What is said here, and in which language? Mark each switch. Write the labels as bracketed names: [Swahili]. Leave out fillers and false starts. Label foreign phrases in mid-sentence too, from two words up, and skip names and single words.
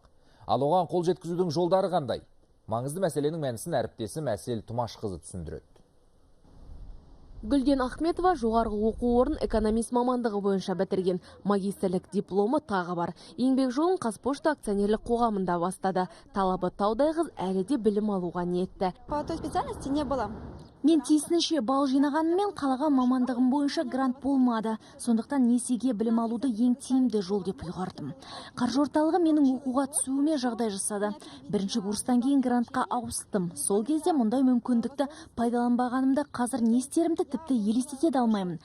[Kazakh] Ал оған қол жеткізудің жолдары қандай? Маңызды мәселенің мәнісін әріптесім Әсел Тұмашқызы түсіндіреді. Гүлден Ахметова жоғарғы оқу орын экономист мамандығы бойынша бітірген, магистрлік дипломы тағы бар. Еңбек жолын Қазпошта акционерлік қоғамында бастады. Талабы таудай қыз әлі де білім алуға ниетті. [Russian] По той специальности не было. [Kazakh] Мен тиісінше балл жинағанымен қалаған мамандығым бойынша грант болмады. Сондықтан несиеге білім алуды ең тиімді жол деп ұйғардым. Қаржы орталығы менің оқуға түсуіме жағдай жасады. Бірінші курстан кейін грантқа ауыстым. Сол кезде мұндай мүмкіндікті пайдаланбағанымда қазір не істерімді тіпті елестете де алмаймын.